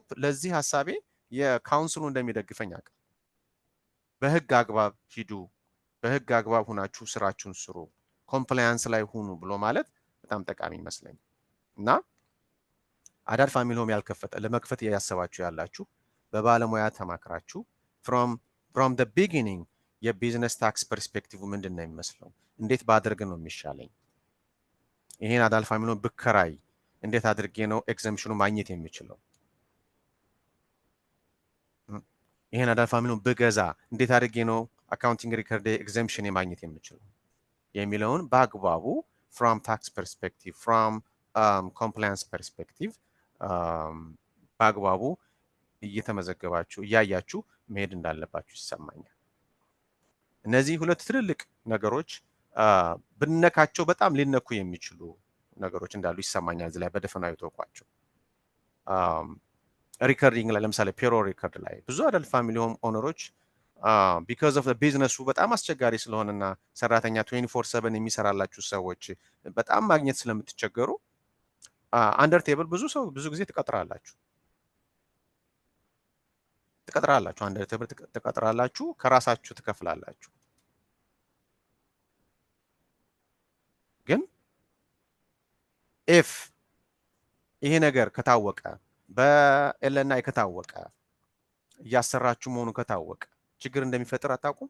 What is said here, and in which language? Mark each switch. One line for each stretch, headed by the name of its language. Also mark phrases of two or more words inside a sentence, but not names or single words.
Amharic: ለዚህ ሐሳቤ የካውንስሉ እንደሚደግፈኝ አውቃለሁ። በህግ አግባብ ሂዱ፣ በህግ አግባብ ሆናችሁ ስራችሁን ስሩ፣ ኮምፕላያንስ ላይ ሁኑ ብሎ ማለት በጣም ጠቃሚ ይመስለኛል። እና
English: adult family home
Amharic: ያልከፈተ ለመክፈት ያሰባችሁ ያላችሁ በባለሙያ ተማክራችሁ
English: from the beginning
Amharic: የቢዝነስ
English: tax perspective
Amharic: ምንድነው የሚመስለው፣ እንዴት ባደርግ ነው የሚሻለኝ፣ ይሄን
English: adult family home
Amharic: ብከራይ እንዴት አድርጌ ነው ኤግዘምፕሽኑ ማግኘት የሚችለው፣ ይሄን
English: adult family home
Amharic: ብገዛ እንዴት አድርጌ ነው
English: accounting record exemption
Amharic: የማግኘት የሚችለው የሚለውን በአግባቡ
English: from tax perspective from compliance perspective
Amharic: በአግባቡ እየተመዘገባችሁ እያያችሁ መሄድ እንዳለባችሁ ይሰማኛል። እነዚህ ሁለት ትልልቅ ነገሮች ብነካቸው በጣም ሊነኩ የሚችሉ ነገሮች እንዳሉ ይሰማኛል። እዚህ ላይ በደፈናው የተወቋቸው ሪከርዲንግ ላይ ለምሳሌ
English: payroll record
Amharic: ላይ ብዙ
English: adult family home
Amharic: ኦነሮች
English: because of the business
Amharic: በጣም አስቸጋሪ ስለሆነና ሰራተኛ 24/7 የሚሰራላችሁ ሰዎች በጣም ማግኘት ስለምትቸገሩ
English: under table
Amharic: ብዙ ጊዜ ትቀጥራላችሁ
English: under table
Amharic: ትቀጥራላችሁ፣ ከራሳችሁ ትከፍላላችሁ። ግን if ይሄ ነገር ከታወቀ በኤልኤንአይ ከታወቀ እያሰራችሁ መሆኑ ከታወቀ ችግር እንደሚፈጥር አታውቁም?